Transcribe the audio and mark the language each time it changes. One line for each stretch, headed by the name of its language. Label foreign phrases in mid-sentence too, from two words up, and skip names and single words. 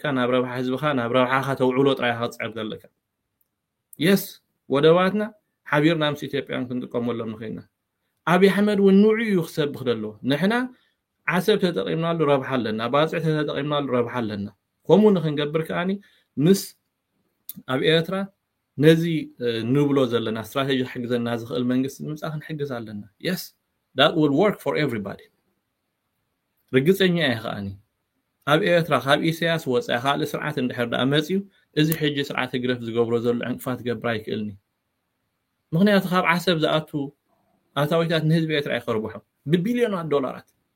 Tigrinya: ናብ ረብሓ ህዝብኻ ናብ ረብሓኻ ተውዕሎ ጥራይኻ ትፅዕር ዘለካ የስ ወደባትና ሓቢርና ምስ ኢትዮጵያን ክንጥቀመሎም ንኽእልና አብይ አሕመድ ወንዑ ይخسبخ ደሎ ንሕና ዓሰብ ተጠቂምናሉ ረብሓ ኣለና ባጽዕ ተጠቂምናሉ ረብሓ ኣለና ከምኡ ንኽንገብር ከኣኒ ምስ ኣብ ኤርትራ ነዚ ንብሎ ዘለና ስትራቴጂ ሕግዘና ዝኽእል መንግስቲ ንምጻእ ክንሕግዝ ኣለና
English: yes that will work for everybody
Tigrinya: ርግጸኛ እየ ከኣኒ ኣብ ኤርትራ ካብ ኢሳያስ ወጻኢ ካልእ ስርዓት እንድሕር ዳ መጽዩ እዚ ሕጂ ስርዓት ግረፍ ዝገብሮ ዘሎ ዕንቅፋት ገብራ ይክእልኒ ምክንያቱ ካብ ዓሰብ ዝኣቱ ኣታዊታት ንህዝቢ ኤርትራ ይኸርብሖም ብቢልዮናት ዶላራት